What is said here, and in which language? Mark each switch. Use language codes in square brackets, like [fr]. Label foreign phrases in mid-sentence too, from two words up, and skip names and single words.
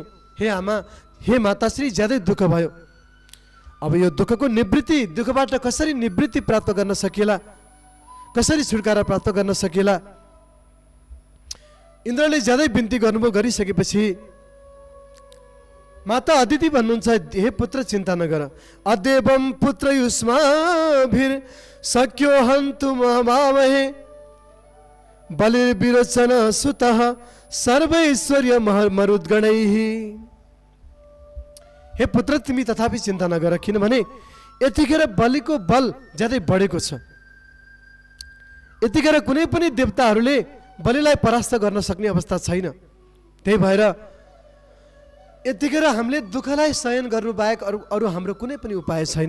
[ne] हे आमा, हे माताश्री, ज्यादै दुःख भयो। अब यो दुःखको निवृत्ति, दुःखबाट कसरी निवृत्ति प्राप्त गर्न सकिएला, कसरी छुटकारा प्राप्त गर्न सकिएला, इन्द्रले ज्यादै बिन्ती गर्नुभयो। गरिसकेपछि माता अदिति भन्नुहुन्छ, हे पुत्र चिन्ता नगर, [sa] अदेवम पुत्र युष्माभिर सक्यो हन्तु महामहे बलिर विरोचन सुतः सर्वैश्वर्य मरुद्गणैः। [ne] हे पुत्र तिमी तथापि चिन्ता नगर, किनभने यतिखेर बलिको बल ज्यादै बढेको छ। यतिखेर कुनै पनि देवताहरूले बलिलाई परास्त गर्न सक्ने अवस्था छैन। त्यही भएर यतिखेर हामीले दुःखलाई सहन गर्नु बाहेक अरू हाम्रो कुनै पनि उपाय छैन।